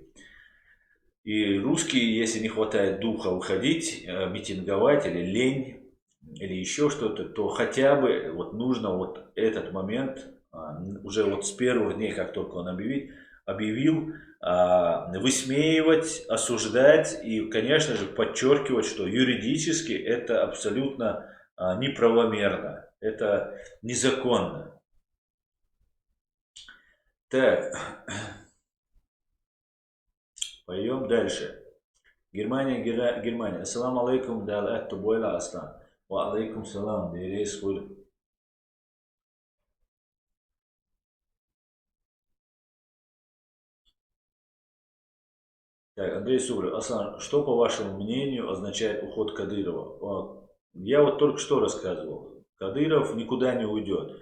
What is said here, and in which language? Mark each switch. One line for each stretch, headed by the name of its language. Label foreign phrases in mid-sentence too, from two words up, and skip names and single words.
Russian: И русские, если не хватает духа выходить, митинговать или лень, или еще что-то, то хотя бы вот нужно вот этот момент, уже вот с первых дней, как только он объявил, высмеивать, осуждать и, конечно же, подчеркивать, что юридически это абсолютно неправомерно, это незаконно. Так, пойдем дальше.
Chechen: Германия.
Arabic: السلام عليكم,
Chechen: дал эту бойла астан.
Arabic: وعليكم السلام,
Chechen: дирейс хули.
Russian: Так, Андрей Субрев. Аслан, что по вашему мнению означает уход Кадырова? Я вот только что рассказывал. Кадыров никуда не уйдет.